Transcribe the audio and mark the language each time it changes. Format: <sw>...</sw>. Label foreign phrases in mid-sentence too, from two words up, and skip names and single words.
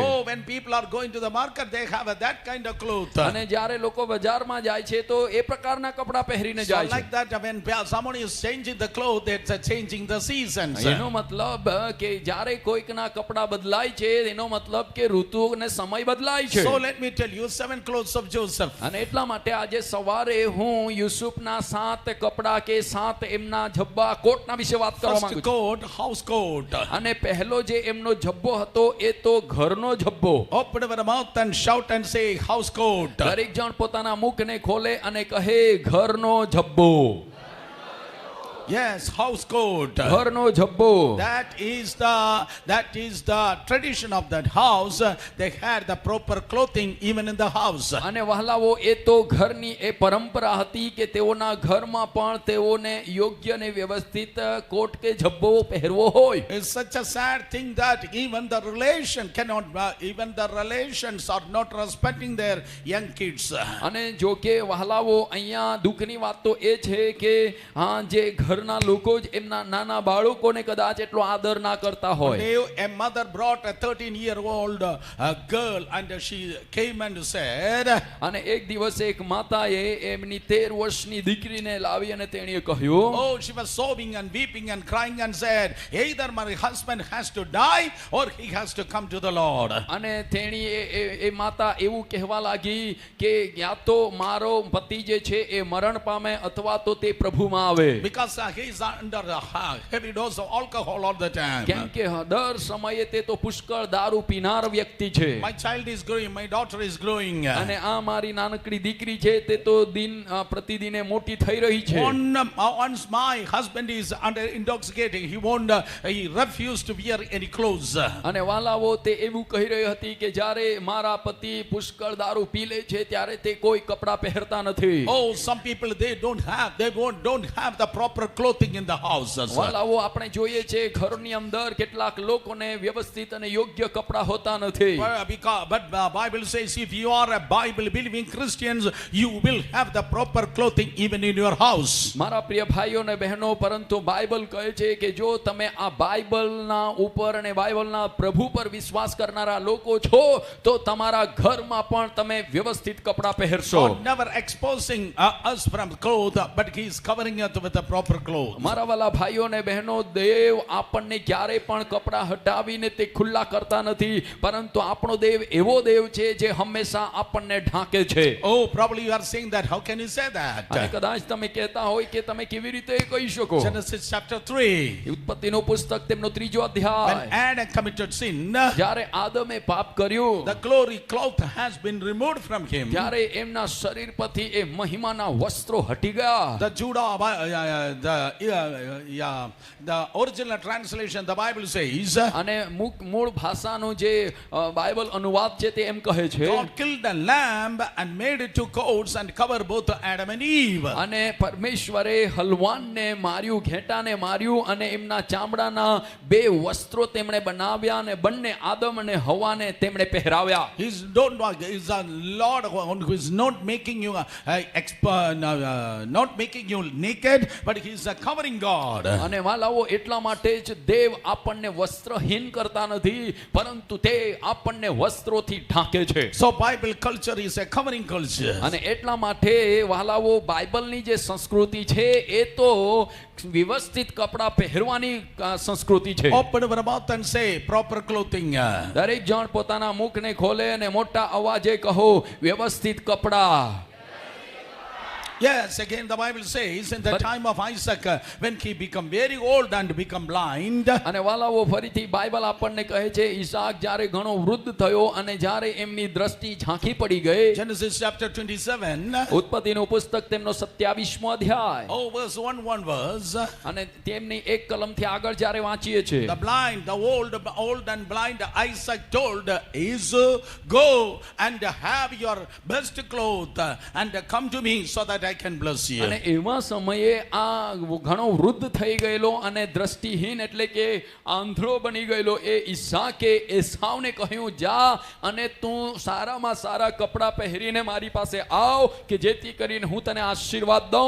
<en>Oh, when people are going to the market, they have that kind of cloth.</en> <gu>અને જ્યારે લોકો બજારમાં જાય છે તો એ પ્રકારના કપડા પહેરીને So જાય like છે.</gu> <en>that, when someone is changing the clothes, it's changing the seasons.</en> <gu>એનો મતલબ કે જ્યારે કોઈકના કપડા બદલાય છે એનો મતલબ કે ઋતુ અને સમય બદલાય છે.</gu> <en>So let me tell you 7 clothes of Joseph.</en> <gu>અને એટલા માટે આજે સવારે હું યુસુફના 7 કપડા કે 7 એમના જબ્બા કોટના વિશે વાત કરવા માંગુ First છું.</gu> <en>coat, house coat.</en> <gu>અને પહેલો જે એમનો જબ્બો હતો એ તો ઘરનો જબ્બો.</gu> <en>Open your mouth and shout and say house coat.</en> <gu>દરેક જણ પોતાના મુખને ખોલે અને કહે ઘરનો જબ્બો.</gu> <en>Yes, house coat.</en> <gu>ઘરનો જબ્બો.</gu> <en>That is the tradition of that house. They had the proper clothing even in the house.</en> <gu>અને વહાલાઓ એ તો ઘરની એ પરંપરા હતી કે તેઓના ઘરમાં પણ તેઓને યોગ્ય અને વ્યવસ્થિત કોટ કે જબ્બો પહેરવો હોય.</gu> <en>It's such a sad thing that even the relations are not respecting their young kids.</en> <gu>અને જો કે વહાલાઓ અહીંયા દુઃખની વાત તો એ છે કે હા જે ઘરના લોકો જ એમના નાના બાળકોને કદાચ એટલો આદર ના કરતા હોય.</gu> <en>A mother brought a 13-year-old girl and she came and said,</en> <gu>અને એક દિવસે એક માતાએ એમની 13 વર્ષની દીકરીને લાવી અને તેણીએ કહ્યું,</gu> <en>oh, she was sobbing and weeping and crying and said, either my husband has to die or he has to come to the Lord.</en> <gu>અને તેણી એ માતા એવું કહેવા લાગી કે યા તો મારો પતિ જે છે એ મરણ પામે અથવા તો તે પ્રભુમાં આવે.</gu> <en>Because he is under a heavy dose of alcohol all the time.</en> <gu>કેમ કે દર સમયે તે તો પુષ્કળ દારૂ પીનાર વ્યક્તિ છે.</gu> <en>My child is growing, my daughter is growing.</en> <gu>અને આ મારી નાનકડી દીકરી છે તે તો દિન પ્રતિદિને મોટી થઈ રહી છે.</gu> <en>Once my husband is under intoxicating, he refused to wear any clothes.</en> <gu>અને વાલાઓ તે એવું કહી રહી હતી કે જ્યારે મારા પતિ પુષ્કળ દારૂ પી લે છે ત્યારે તે કોઈ કપડા પહેરતા નથી.</gu> <en>Oh, some people they don't have the proper clothing in the house.</en> <gu>વાલાઓ આપણે જોઈએ છે ઘરની અંદર કેટલાક લોકોને વ્યવસ્થિત અને યોગ્ય કપડા હોતા નથી.</gu> <en>But the Bible says if you are a Bible believing Christians, you will have the proper clothing even in your house.</en> <gu>મારા પ્રિય ભાઈઓ અને બહેનો, પરંતુ બાઇબલ કહે છે કે જો તમે આ બાઇબલના ઉપર અને બાઇબલના પ્રભુ પર વિશ્વાસ કરનારા લોકો છો તો તમારા ઘરમાં પણ તમે વ્યવસ્થિત કપડા પહેરશો.</gu> <en>God never exposing us from clothes, but he is covering us with the proper clothes.</en> <gu>મારા વાલા ભાઈઓ અને બહેનો, દેવ આપણને ક્યારેય પણ કપડા હટાવીને તે ખુલ્લા કરતા નથી, પરંતુ આપણો દેવ એવો દેવ છે જે હંમેશા આપણને ઢાંકે છે.</gu> <en>Oh, probably you are saying that. How can you say that?</en> <gu>અને કદાચ તમે કહેતા હોય કે તમે કેવી રીતે એ કહી શકો.</gu> <en>Genesis chapter 3.</en> <gu>ઉત્પત્તિનું પુસ્તક તેમનો 3જો When અધ્યાય.</gu> <en>Adam committed sin,</en> <gu>જ્યારે આદમે પાપ કર્યું</gu> <en>the glory cloth has been removed from him.</en> <gu>ત્યારે એમના શરીર પરથી એ મહિમાના વસ્ત્રો હટી ગયા.</gu> <en>The the original translation, the Bible says,</en> <gu>અને મૂળ ભાષાનું જે બાઇબલ અનુવાદ છે તે એમ કહે છે,</gu> <en>God killed a lamb and made it 2 coats and covered both Adam and Eve.</en> <gu>અને પરમેશ્વરે હલવાનને માર્યું, ઘેટાને માર્યું અને એમના ચામડાના 2 વસ્ત્રો તેમણે બનાવ્યા અને બંને આદમ અને હવાને તેમણે પહેરાવ્યા.</gu> <en>He's a Lord who is not making you not making you naked, but he's a covering God.</en> <gu>અને વાલાઓ એટલા માટે જ દેવ આપણને વસ્ત્રહીન કરતા નથી, પરંતુ તે આપણને વસ્ત્રોથી ઢાંકે છે.</gu> <en>So Bible culture is a covering culture.</en> <gu>અને એટલા માટે વાલાઓ બાઇબલની જે સંસ્કૃતિ છે એ તો વ્યવસ્થિત કપડા પહેરવાની સંસ્કૃતિ છે.</gu> <en>Open your mouth and say proper clothing.</en> <gu>દરેક જણ પોતાના મુખને ખોલે અને મોટા અવાજે કહો વ્યવસ્થિત કપડા.</gu> <en>Yes, again the Bible says in the But- time of Isaac, when he become very old and become blind,</en> <gu>અને વાલાઓ ફરીથી બાઇબલ આપણને કહે છે ઈસાક જ્યારે ઘણો વૃદ્ધ થયો અને જ્યારે એમની દ્રષ્ટિ ઝાંખી પડી ગઈ.</gu> <en>Genesis chapter 27,</en> <gu>ઉત્પત્તિનું પુસ્તક તેમનો 27મો અધ્યાય</gu> <en>oh verse 1 verse,</en> <gu>અને તેમની એક કલમથી આગળ જ્યારે વાંચીએ છીએ</gu> <en>the blind, the old and blind Isaac told Esau, go and have your best clothes and come to me so that I can bless you.</en> <gu>અને એવા સમયે આ ઘણો વૃદ્ધ થઈ ગયેલો અને દ્રષ્ટિહીન એટલે કે આંધળો બની ગયેલો એ ઈસાકે એસાવને કહ્યું જા અને તું સારામાં સારા કપડા પહેરીને મારી પાસે આવ કે જેથી કરીને હું તને આશીર્વાદ દઉં.</gu>